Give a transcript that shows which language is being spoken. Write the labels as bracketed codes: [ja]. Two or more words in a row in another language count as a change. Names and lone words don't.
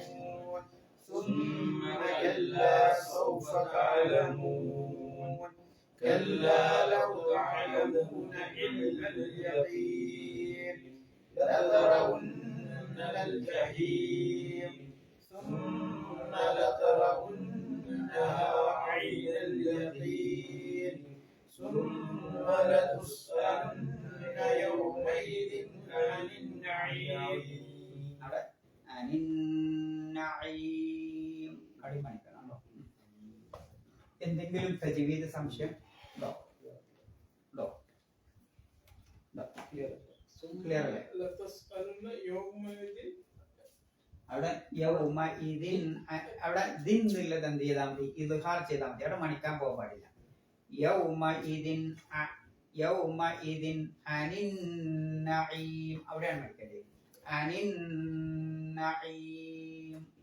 [ar] ثم كلا سوف تعلمون كلا لو تعلمون علم اليقين لترون الجحيم ثم لترونها عين اليقين ثم لتسألن يومئذ عن النعيم. [ml] എന്തെങ്കിലും തജ്വീദ് സംശയം ഉണ്ടോ? ക്ലിയർ അല്ലേ? [ar] لتسألن يومئذ, [ml] അവിടെ യൗമഇദിൻ, അവിടെ ദിൻ എന്നുള്ളത് എന്ത് ചെയ്താൽ മതി? ഇദ്ഹാർ ചെയ്താൽ മതി. അവിടെ മണിക്കാൻ പോകാൻ പാടില്ല. [ar] يومئذ عن النعيم, [ml] അവിടെയാണ് മണിക്കേണ്ടത്. [ar] عن النعيم.